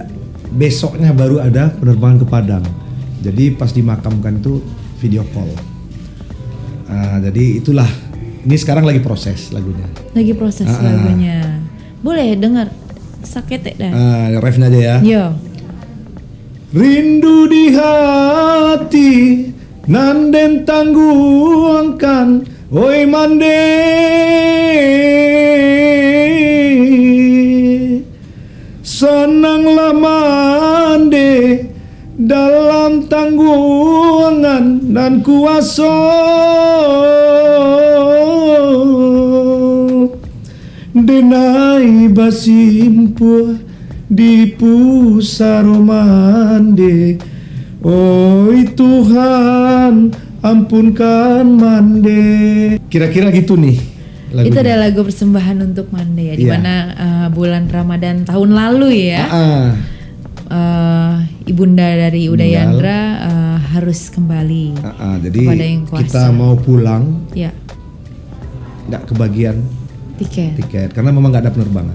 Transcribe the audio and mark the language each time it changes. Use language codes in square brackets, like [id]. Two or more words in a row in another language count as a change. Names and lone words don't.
[id] Besoknya baru ada penerbangan ke Padang. Jadi pas dimakamkan itu video call. Jadi itulah. Ini sekarang lagi proses lagunya. Lagunya. Boleh dengar sakit dah. Refnya aja ya. Yo. [min] Rindu di hati nanden tangguangkan. Oi Mande, senanglah Mande dalam tanggungan dan kuasa denai basimpu di Pusaro Mande. Oi Tuhan, ampunkan Mande. [id] Kira-kira gitu nih lagunya. Itu ada lagu persembahan untuk Mande ya, dimana bulan Ramadan tahun lalu ya. Ibunda dari Uda Yandra harus kembali jadi kepada Yang Kuasa. Kita mau pulang, nggak kebagian tiket karena memang nggak ada penerbangan.